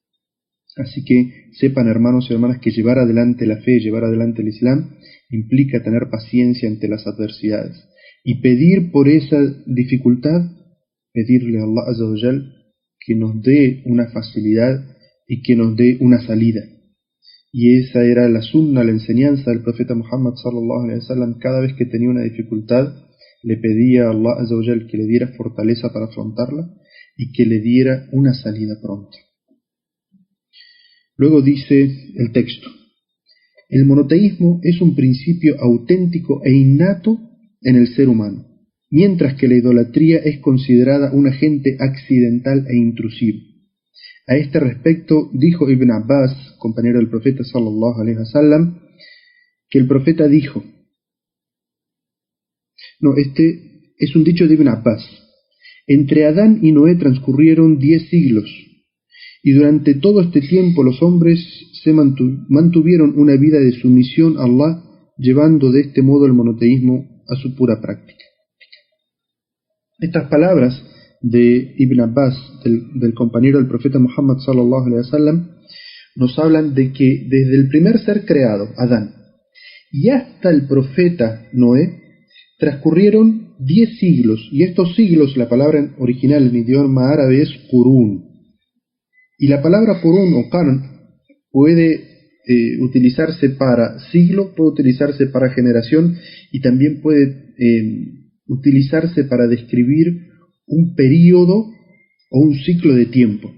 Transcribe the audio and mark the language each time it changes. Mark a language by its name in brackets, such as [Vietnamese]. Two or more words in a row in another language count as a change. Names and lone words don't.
[Spanish] Así que sepan, hermanos y hermanas, que llevar adelante la fe, llevar adelante el Islam, implica tener paciencia ante las adversidades y pedir por esa dificultad, pedirle a [Arabic] الله عز وجل [Spanish] que nos dé una facilidad y que nos dé una salida. Y esa era la sunna, la enseñanza del profeta Muhammad [Arabic] صلى الله عليه وسلم. [Spanish] Cada vez que tenía una dificultad, le pedía a [Arabic] الله عز وجل [Spanish] que le diera fortaleza para afrontarla y que le diera una salida pronta. Luego dice el texto: el monoteísmo es un principio auténtico e innato en el ser humano, mientras que la idolatría es considerada un agente accidental e intrusivo. A este respecto dijo Ibn Abbas, compañero del profeta [Arabic] صلى الله عليه وسلم, [Spanish] que el profeta dijo, este es un dicho de Ibn Abbas: entre Adán y Noé transcurrieron 10 siglos, y durante todo este tiempo los hombres se mantuvieron una vida de sumisión a Allah, llevando de este modo el monoteísmo a su pura práctica. Estas palabras de Ibn Abbas, del compañero del profeta Muhammad [Arabic] صلى الله عليه وسلم, [Spanish] nos hablan de que desde el primer ser creado, Adán, y hasta el profeta Noé, transcurrieron 10 siglos, y estos siglos, la palabra original en idioma árabe es qurun, y la palabra qurun o qarn puede utilizarse para siglo, puede utilizarse para generación, y también puede utilizarse para describir un período o un ciclo de tiempo.